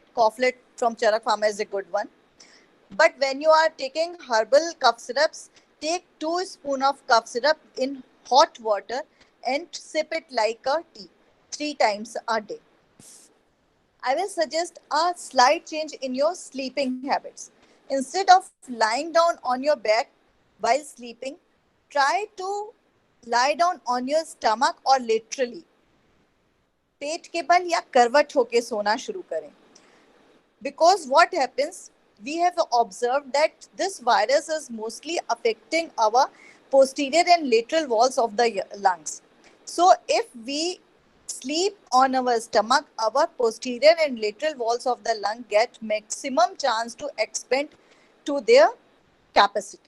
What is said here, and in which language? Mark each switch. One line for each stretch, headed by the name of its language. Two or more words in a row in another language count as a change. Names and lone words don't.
English: Coughlin from Charak Pharma is a good one. But when you are taking herbal cough syrups, take 2 spoons of cough syrup in hot water and sip it like a tea 3 times a day. I will suggest a slight change in your sleeping habits. Instead of lying down on your back while sleeping, try to lie down on your stomach or literally
Hindi: पेट के बल या करवट होके सोना शुरू करें.
English: Because what happens, we have observed that this virus is mostly affecting our posterior and lateral walls of the lungs. So if we sleep on our stomach, our posterior and lateral walls of the lung get maximum chance to expand to their capacity.